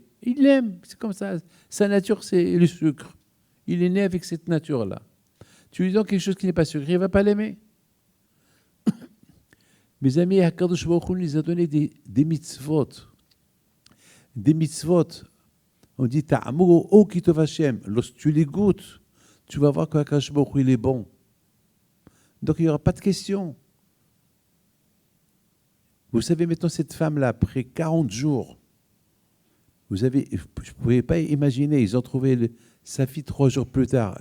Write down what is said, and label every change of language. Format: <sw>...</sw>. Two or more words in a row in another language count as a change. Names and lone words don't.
<fr>Il l'aime, c'est comme ça. Sa nature, c'est le sucre. Il est né avec cette nature-là. Tu lui donnes quelque chose qui n'est pas sucré, il ne va pas l'aimer. Mes amis,</fr> <he>הקדוש ברוך הוא</he> <fr>nous a donné des mitzvot. Des mitzvot. On dit,</fr> <he>טעמו וראו כי טוב השם.</he> <fr>Lorsque tu les goûtes, tu vas voir que</fr> <he>הקדוש ברוך הוא,</he> <fr>il est bon. Donc, il n'y aura pas de question. Vous savez, maintenant, cette femme-là, après 40 jours, je ne pouvais pas imaginer, ils ont trouvé sa fille 3 jours plus tard.</fr>